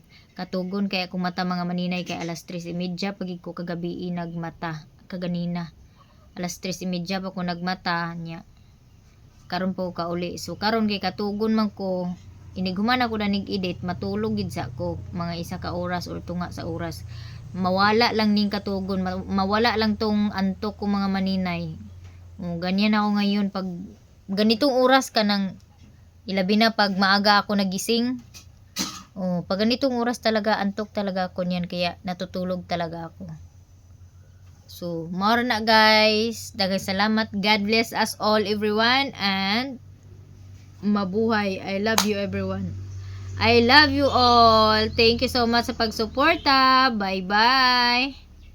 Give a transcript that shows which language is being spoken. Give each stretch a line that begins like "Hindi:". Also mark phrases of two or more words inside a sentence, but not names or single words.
Cebuano: Katugon kay akong mata mga maninay kay alas 3:30 pagig ko kagabi nagmata. Kaganina. Alas 3:30 pa ko nagmata nya. Karon po ka uli. So karon kay katugon man ko, inighuman ako na nig-edit, matulog gid sa ko mga 1 ka oras or tunga sa oras. Mawala lang ning katugon,
Filipino: mawala lang tong antok ko mga maninay. Ganyan ako ngayon pag ganitong oras ka nang ilabi na pag maaga ako nagising. Pag ganitong oras talaga antok talaga ako niyan kaya natutulog talaga ako.
Cebuano: So, more na guys. Daghang salamat.
English: God bless us all everyone and mabuhay. I love you everyone. I love you all. Thank you so much
Filipino: sa pagsuporta.
English: Bye-bye.